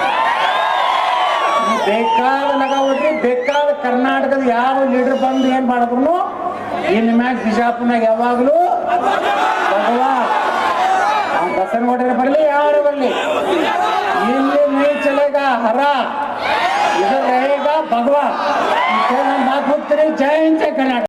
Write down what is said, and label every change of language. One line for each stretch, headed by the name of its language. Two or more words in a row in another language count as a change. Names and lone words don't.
Kannada: ಬೇಕಾದ ನಗವಡ್ರಿ, ಬೇಕಾದ ಕರ್ನಾಟಕದ ಯಾವ ಲೀಡರ್ ಬಂದು ಏನ್ ಮಾಡಿದ್ರು ಇನ್ನು ಮ್ಯಾಗ ಬಿಜಾಪುರ್ನಾಗ ಯಾವಾಗಲೂ ಭಗವಾ ಬಸವನಗೌಡರೇ ಬರಲಿ ಯಾರು ಬರಲಿ, ಇಲ್ಲಿ
Hindi: नहीं चलेगा हर इधर रहेगा भगवा. बात होती रही। जय हिंद, जय कर्नाटक।